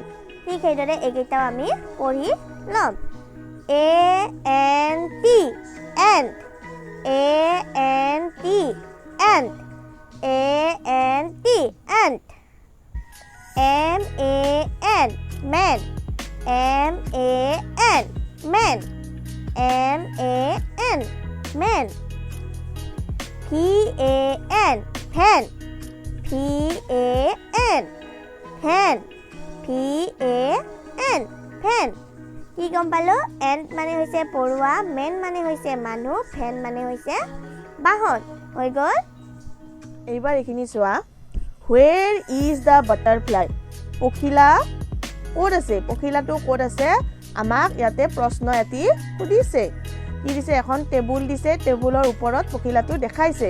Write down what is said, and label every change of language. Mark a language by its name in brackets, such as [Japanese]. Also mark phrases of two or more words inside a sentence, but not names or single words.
[Assamese] ঠিক সেইদৰে এইকেইটাও আমি পঢ়ি ল'ম [English] ANT ant ANT ant ANT ant MAN man MAN man MAN man PAN fan PAN fan PAN fan [Assamese] কি গম পালো এণ্ট মানে হৈছে পৰুৱা মেন মানে হৈছে মানুহ ফেন মানে হৈছে বাহন হৈ গ'ল এইবাৰ এইখিনি চোৱা [English] where is the butterfly [Assamese] পখিলা ক'ত আছে পখিলাটো ক'ত আছে আমাক ইয়াতে প্ৰশ্ন এটি সুধিছে কি দিছে এখন টেবুল দিছে টেবুলৰ ওপৰত পখিলাটো দেখাইছে